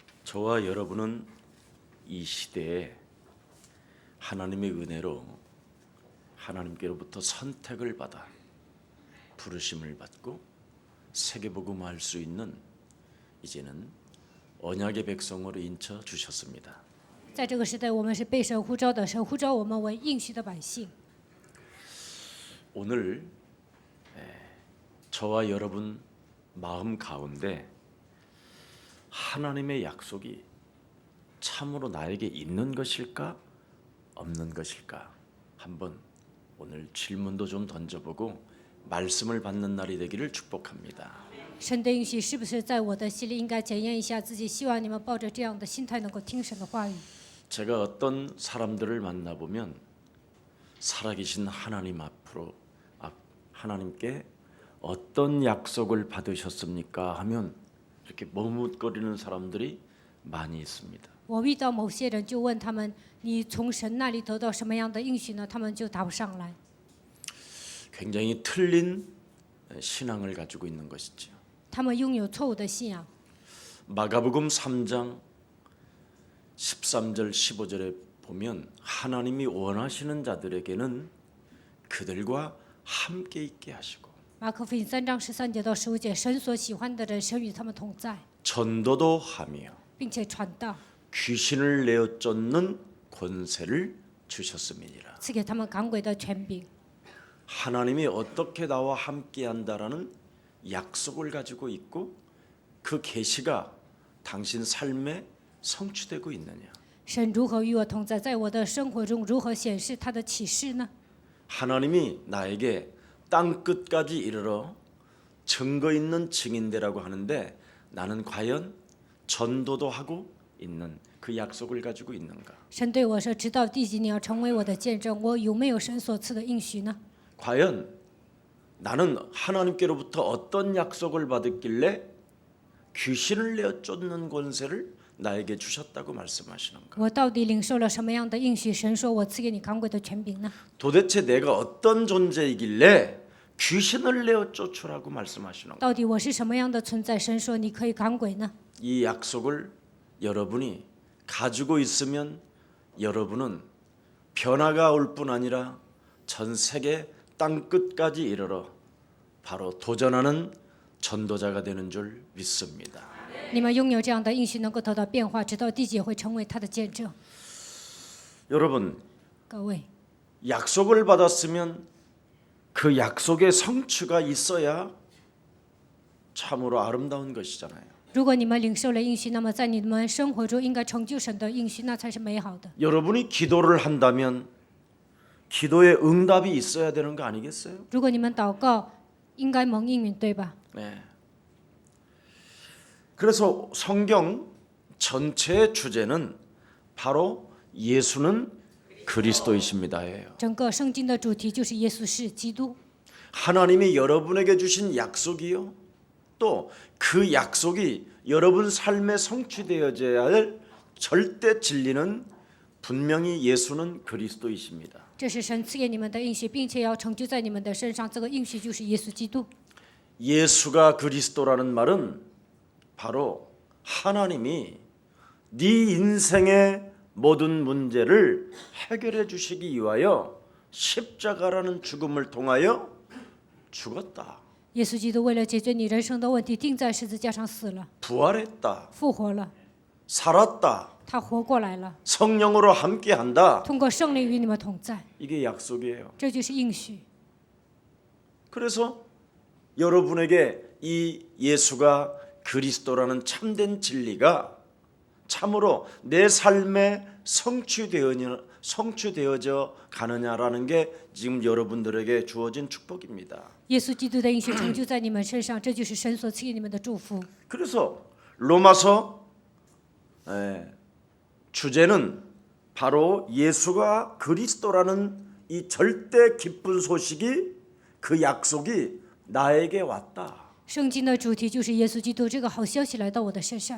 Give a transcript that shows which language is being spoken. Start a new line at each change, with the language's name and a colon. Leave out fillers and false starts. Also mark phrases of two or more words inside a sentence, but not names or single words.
Korean: 저와 여러분은 이 시대에 하나님의 은혜로 하나님께로부터 선택을 받아 부르심을 받고 세계복음화할 수 있는 이제는 언약의 백성으로 인쳐 주셨습니다.
Chinese: 在这个时代，我们是被神呼召的，神呼召我们为应许的百姓。
Korean: 오늘 저와 여러분 마음 가운데 하나님의 약속이 참으로 나에게 있는 것일까 없는 것일까 한번 오늘 질문도 좀 던져보고 말씀을 받는 날이 되기를 축복합니다.
Chinese: 神的应许是不是在我的心里？应该检验一下自己。希望你们抱着这样的心态，能够听神的话语。
Korean: 제가 어떤 사람들을 만나보면 살아계신 하나님 앞으로 하나님께 어떤 약속을 받으셨습니까? 하면 이렇게 머뭇거리는 사람들이 많이 있습니다.
Chinese: 我遇到某些人，就问他们：“你从神那里得到什么样的应许呢？”他们就答不上来。
Korean: 굉장히 틀린 신앙을 가지고 있는 것이죠.
Chinese: 他们拥有错误的信仰。
Korean: 마가복음 3장 13절 15절에 보면 하나님이 원하시는 자들에게는 그들과 함께 있게 하시고
Chinese: 马可福音3章13节到15节，神所喜欢的人，神与他们同在，
Korean: 전도도 하며
Chinese: 并且传道，
Korean: 귀신을 내어 쫓는 권세를 주셨음이니라.
Chinese: 赐给他们赶鬼的权柄。
Korean: 하나님이 어떻게 나와 함께 한다라는 약속을 가지고 있고 그 계시가 당신 삶에 성취되고 있느냐?
Chinese: 神如何与我同在？在我的生活中如何显示他的启示呢？
Korean: 하나님이 나에게 땅 끝까지 이르러 증거 있는 증인되라고 하는데 나는 과연 전도도 하고 있는 그 약속을 가지고 있는가?
Chinese: 神对我说：“直到地极，你要成为我的见证。”我有没有神所赐的应许呢？
Korean: 과연 나는 하나님께로부터 어떤 약속을 받았길래 귀신을 내어 쫓는 권세를 나에게 주셨다고 말씀하시는가?
Chinese: 我到底领受了什么样的应许？神说我赐给你赶鬼的权柄呢？
Korean: 도대체 내가 어떤 존재이길래 귀신을 내어 쫓으라고 말씀하시는가?
Chinese: 到底我是什么样的存在？神说你可以赶鬼呢？
Korean: 이 약속을 여러분이 가지고 있으면 여러분은 변화가 올 뿐 아니라 전 세계 땅 끝까지 이르러 바로 도전하는 전도자가 되는 줄 믿습니다.
Chinese: 你们拥有这样的应许，能够得到变化，直到地极也会成为他的见证。
Korean: 여러분
Chinese: 各位，
Korean: 약속을 받았으면 그 약속의 성취가 있어야 참으로 아름다운 것이잖아요.
Chinese: 如果你们领受了应许，那么在你们生活中应该成就神的应许，那才是美好的。
Korean: 여러분이 기도를 한다면 기도에 응답이 있어야 되는 거 아니겠어요?
Chinese: 如果你们祷告，应该蒙应允，对吧？
Korean: 네. 그래서 성경 전체의 주제는 바로 예수는 그리스도이십니다예요.
Chinese: 整个圣经的主题就是耶稣是基督。
Korean: 하나님이 여러분에게 주신 약속이요. 또 그 약속이 여러분 삶에 성취되어져야 할 절대 진리는 분명히 예수는 그리스도이십니다.
Chinese: 这是神赐给你们的应许，并且要成就在你们的身上。这个应许就是耶稣基督。
Korean: 예수가 그리스도라는 말은 바로 하나님이 네 인생의 모든 문제를 해결해 주시기 위하여 십자가라는 죽음을 통하여 죽었다.
Chinese: 耶稣基督为了解决你人生的问题，钉在十字架上死了，
Korean: 부활했다.
Chinese: 复活了，
Korean: 살았다.
Chinese: 他活过来了，
Korean: 성령으로 함께한다.
Chinese: 通过圣灵与你们同在，
Korean: 이게 약속이에요.
Chinese: 这就是应许。
Korean: 그래서 여러분에게 이 예수가 그리스도라는 참된 진리가 참으로 내 삶에 성취되어져 가느냐라는 게 지금 여러분들에게 주어진 축복입니다.
Chinese: 耶稣基督的应许成就在你们身上，这就是神所赐给你们的祝福。
Korean: 그래서 로마서 주제는 바로 예수가 그리스도라는 이 절대 기쁜 소식이 그 약속이 나에게 왔다.
Chinese: 圣经的主题就是耶稣基督这个好消息来到我的身上。